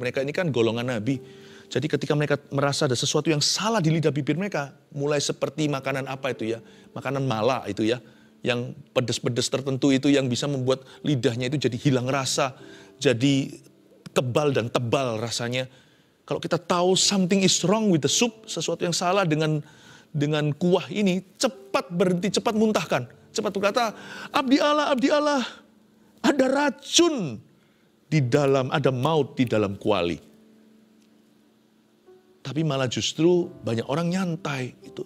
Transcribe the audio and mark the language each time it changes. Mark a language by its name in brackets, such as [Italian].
[Indonesian] Mereka ini kan golongan Nabi. Jadi ketika mereka merasa ada sesuatu yang salah di lidah bibir mereka. Mulai seperti makanan apa itu ya. Makanan mala itu ya. Yang pedes-pedes tertentu itu yang bisa membuat lidahnya itu jadi hilang rasa. Jadi kebal dan tebal rasanya. Kalau kita tahu [English] something is wrong with the soup. [Indonesian] Sesuatu yang salah dengan kuah ini, cepat berhenti, cepat muntahkan. Cepat berkata, abdi Allah, ada racun di dalam, ada maut di dalam kuali. Tapi malah justru banyak orang nyantai.